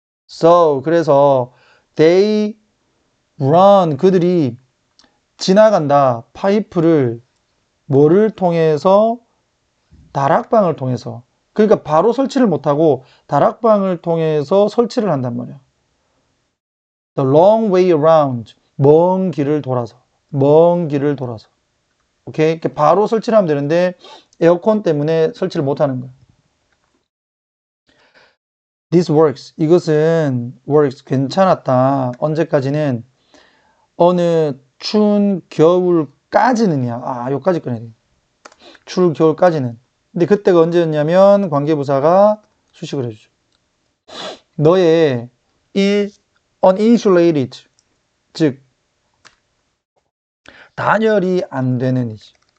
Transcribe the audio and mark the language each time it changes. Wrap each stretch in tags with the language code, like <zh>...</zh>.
<ko>So, 그래서</ko> <en>they run,</en> <ko>그들이 지나간다. 파이프를 뭐를 통해서? 다락방을 통해서. 그러니까 바로 설치를 못하고 다락방을 통해서 설치를 한단 말이야.</ko> <en>The long way around,</en> <ko>먼 길을 돌아서. 먼 길을 돌아서. 오케이? 바로 설치를 하면 되는데 에어컨 때문에 설치를 못하는 거야.</ko> <en>This works,</en> <ko>이것은</ko> <en>works,</en> <ko>괜찮았다. 언제까지는? 어느 추운 겨울까지는이야. 여기까지 꺼내야 돼. 추운 겨울까지는. 근데 그때가 언제였냐면 관계부사가 수식을 해주죠. 너의 uninsulated, 즉 단열이 안 되는 이지.</ko>